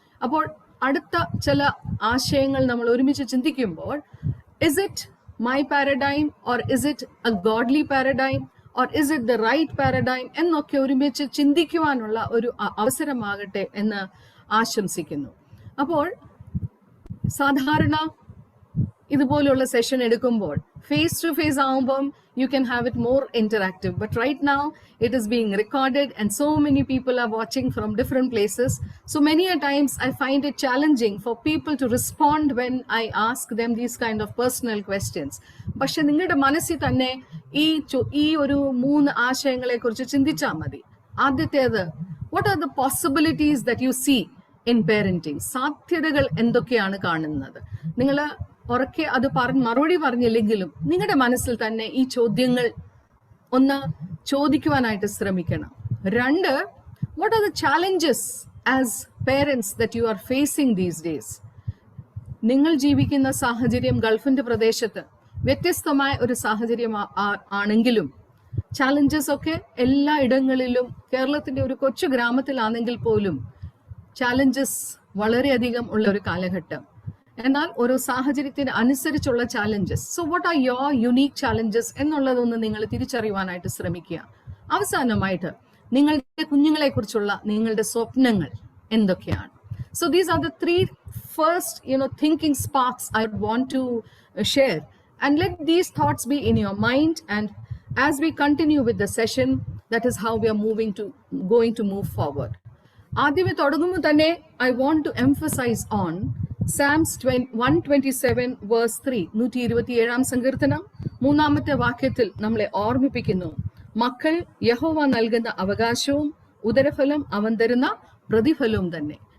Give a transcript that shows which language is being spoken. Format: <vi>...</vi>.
<ml>അപ്പോൾ അടുത്ത ചില ആശയങ്ങൾ നമ്മൾ ഒരുമിച്ച് ചിന്തിക്കുമ്പോൾ,</ml> <en>is it my paradigm or is it a godly paradigm or is it the right paradigm</en> <ml>എന്നൊക്കെ ഒരുമിച്ച് ചിന്തിക്കുവാനുള്ള ഒരു അവസരമാകട്ടെ എന്ന് ആശംസിക്കുന്നു. അപ്പോൾ സാധാരണ ഇതുപോലുള്ള സെഷൻ എടുക്കുമ്പോൾ ഫേസ് ടു ഫേസ് ആവുമ്പം</ml> <en>you can have it more interactive, but right now it is being recorded and so many people are watching from different places, so many a times I find it challenging for people to respond when I ask them these kind of personal questions.</en> <ml>പക്ഷെ നിങ്ങളുടെ മനസ്സിൽ തന്നെ ഈ ഒരു 3 ആശയങ്ങളെ കുറിച്ച് ചിന്തിച്ചാൽ മതി.</ml> <en>ആദ്യത്തേത്, what are the possibilities that you see in parenting?</en> <ml>സാധ്യതകൾ എന്തൊക്കെയാണ് കാണുന്നത്? നിങ്ങൾ ഉറക്കെ അത് മറുപടി പറഞ്ഞില്ലെങ്കിലും നിങ്ങളുടെ മനസ്സിൽ തന്നെ ഈ ചോദ്യങ്ങൾ ഒന്ന് ചോദിക്കുവാനായിട്ട് ശ്രമിക്കണം.</ml> <en>2, what are the challenges as parents that you are facing these days?</en> <ml>നിങ്ങൾ ജീവിക്കുന്ന സാഹചര്യം ഗൾഫിന്റെ പ്രദേശത്ത് വ്യത്യസ്തമായ ഒരു സാഹചര്യം ആണെങ്കിലും ചാലഞ്ചസ് ഒക്കെ എല്ലാ ഇടങ്ങളിലും, കേരളത്തിന്റെ ഒരു കൊച്ചു ഗ്രാമത്തിലാണെങ്കിൽ പോലും ചാലഞ്ചസ് വളരെയധികം ഉള്ള ഒരു കാലഘട്ടം. എന്നാൽ ഓരോ സാഹചര്യത്തിന് അനുസരിച്ചുള്ള challenges.</ml> <en>so what are your unique challenges</en> <ml>എന്നുള്ളതൊന്ന് നിങ്ങൾ തിരിച്ചറിയുവാനായിട്ട് ശ്രമിക്കുക. അവസാനമായിട്ട് നിങ്ങളുടെ കുഞ്ഞുങ്ങളെ കുറിച്ചുള്ള നിങ്ങളുടെ സ്വപ്നങ്ങൾ എന്തൊക്കെയാണ്?</ml> <en>So these are the 3 first thinking sparks I want to share, and let these thoughts be in your mind, and as we continue with the session, that is how we are going to move forward.</en> <ml>ആദ്യമേ തുടങ്ങുമ്പോൾ തന്നെ</ml> <en>I want to emphasize on Psalms 127 verse 3,</en> <ml>127 സങ്കീർത്തനം 3-ാമത്തെ വാക്യത്തിൽ നമ്മളെ ഓർമ്മിപ്പിക്കുന്നു, മക്കൾ യഹോവ നൽകുന്ന അവകാശവും ഉദരഫലം അവൻ തരുന്ന പ്രതിഫലവും തന്നെ.</ml>